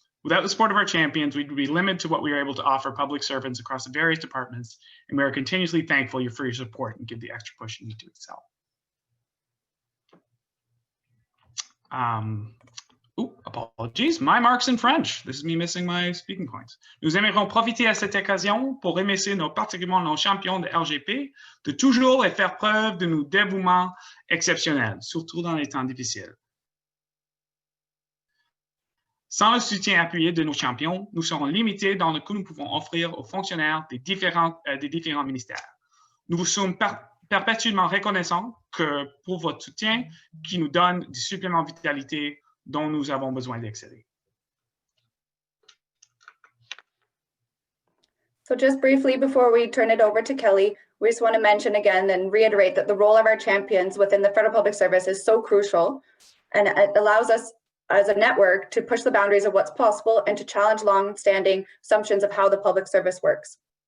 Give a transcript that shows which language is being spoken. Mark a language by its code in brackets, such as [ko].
[en] Without the support of our champions, we'd be limited to what we are able to offer public servants across the various departments, and we are continuously thankful for your support and give the extra push you need to excel. Apologies, my marks in French. This is me missing my speaking points. [fr] Nous aimerions profiter à cette occasion pour remercier particulièrement nos champions de RJP de toujours et faire preuve de nos dévouements exceptionnels, surtout dans les temps difficiles. Sans le soutien appuyé de nos champions, nous serons limités dans ce que nous pouvons offrir aux fonctionnaires des différents ministères. Nous vous sommes perpétuellement reconnaissants pour votre soutien qui nous donne du supplément de vitalité dont nous avons besoin d'exceller. [en] So just briefly before we turn it over to Kelly, we just want to mention again and reiterate that the role of our champions within the Federal Public Service is so crucial, and it allows us as a network to push the boundaries of what's possible and to challenge long-standing assumptions of how the public service works.